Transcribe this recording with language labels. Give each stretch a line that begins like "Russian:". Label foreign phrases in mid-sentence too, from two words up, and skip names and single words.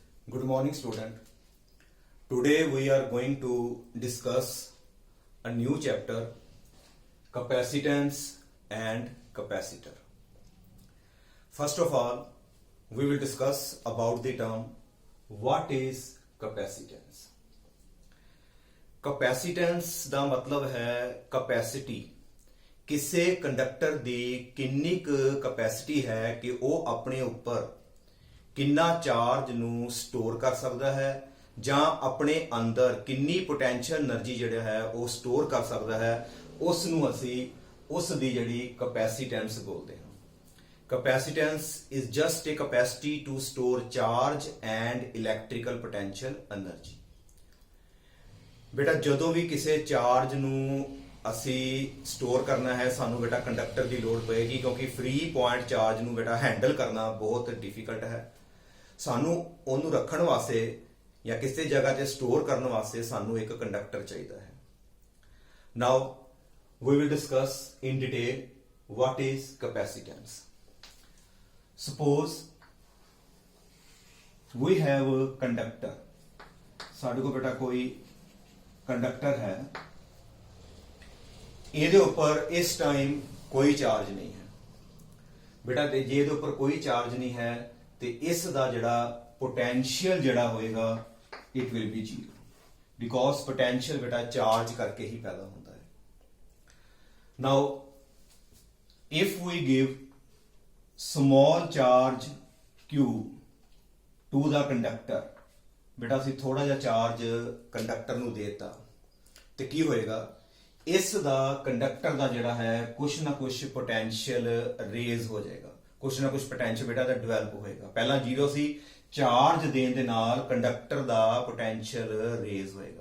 English: Good morning, student. Today we are going to discuss a new chapter, capacitance and capacitor. First of all, we will discuss about the term what is capacitance.
Punjabi: Capacitance ਦਾ ਮਤਲਬ ਹੈ capacity, ਕਿਸੇ ਕੰਡਕਟਰ ਦੀ ਕਿੰਨੀ ਕੁ capacity ਹੈ ਕਿ ਉਹ ਆਪਣੇ ਉੱਪਰ ਕਿੰਨਾ ਚਾਰਜ ਨੂੰ ਸਟੋਰ ਕਰ ਸਕਦਾ ਹੈ ਜਾਂ ਆਪਣੇ ਅੰਦਰ ਕਿੰਨੀ
English: potential energy
Punjabi: ਜਿਹੜਾ ਹੈ ਉਹ ਸਟੋਰ ਕਰ ਸਕਦਾ ਹੈ, ਉਸ ਨੂੰ ਅਸੀਂ ਉਸ ਦੀ ਜਿਹੜੀ ਕਪੈਸਿਟੈਂਸ ਬੋਲਦੇ ਹਾਂ।
English: Capacitance is just a capacity to store charge and electrical potential energy.
Punjabi: ਬੇਟਾ ਜਦੋਂ ਵੀ ਕਿਸੇ ਚਾਰਜ ਨੂੰ ਅਸੀਂ ਸਟੋਰ ਕਰਨਾ ਹੈ ਸਾਨੂੰ ਬੇਟਾ ਕੰਡਕਟਰ ਦੀ ਲੋੜ ਪਏਗੀ, ਕਿਉਂਕਿ
English: free point charge
Punjabi: ਨੂੰ ਬੇਟਾ ਹੈਂਡਲ ਕਰਨਾ ਬਹੁਤ ਡਿਫਿਕਲਟ ਹੈ। ਸਾਨੂੰ ਉਹਨੂੰ ਰੱਖਣ ਵਾਸਤੇ ਜਾਂ ਕਿਸੇ ਜਗ੍ਹਾ ਤੇ ਸਟੋਰ ਕਰਨ ਵਾਸਤੇ ਸਾਨੂੰ ਇੱਕ ਕੰਡਕਟਰ ਚਾਹੀਦਾ ਹੈ।
English: Now we will discuss in detail what is capacitance. Suppose we have a conductor.
Punjabi: ਸਾਡੇ ਕੋਲ ਬੇਟਾ ਕੋਈ ਕੰਡਕਟਰ ਹੈ, ਇਹਦੇ ਉੱਪਰ ਇਸ ਟਾਈਮ ਕੋਈ ਚਾਰਜ ਨਹੀਂ ਹੈ ਬੇਟਾ, ਤੇ ਜੇ ਇਹਦੇ ਉੱਪਰ ਕੋਈ ਚਾਰਜ ਨਹੀਂ ਹੈ ਤੇ ਇਸ ਦਾ ਜਿਹੜਾ ਪੋਟੈਂਸ਼ੀਅਲ ਜਿਹੜਾ ਹੋਏਗਾ
English: it will be zero, because potential
Punjabi: ਬੇਟਾ ਚਾਰਜ ਕਰਕੇ ਹੀ ਪੈਦਾ ਹੁੰਦਾ ਹੈ।
English: now if we give small charge Q to the conductor,
Punjabi: ਬੇਟਾ ਅਸੀਂ ਥੋੜਾ ਜਿਹਾ ਚਾਰਜ ਕੰਡਕਟਰ ਨੂੰ ਦੇਤਾ ਤੇ ਕੀ ਹੋਏਗਾ, ਇਸ ਦਾ ਕੰਡਕਟਰ ਦਾ ਜਿਹੜਾ ਹੈ ਕੁਛ ਨਾ ਕੁਛ
English: potential raise
Punjabi: ਹੋ ਜਾਏਗਾ, ਕੁਛ ਨਾ ਕੁਛ ਪੋਟੈਂਸ਼ੀਅਲ ਬੇਟਾ ਦਾ ਡਿਵੈਲਪ ਹੋਏਗਾ। ਪਹਿਲਾਂ ਜ਼ੀਰੋ ਸੀ, ਚਾਰਜ ਦੇਣ ਦੇ ਨਾਲ ਕੰਡਕਟਰ ਦਾ
English: potential raise
Punjabi: ਹੋਏਗਾ।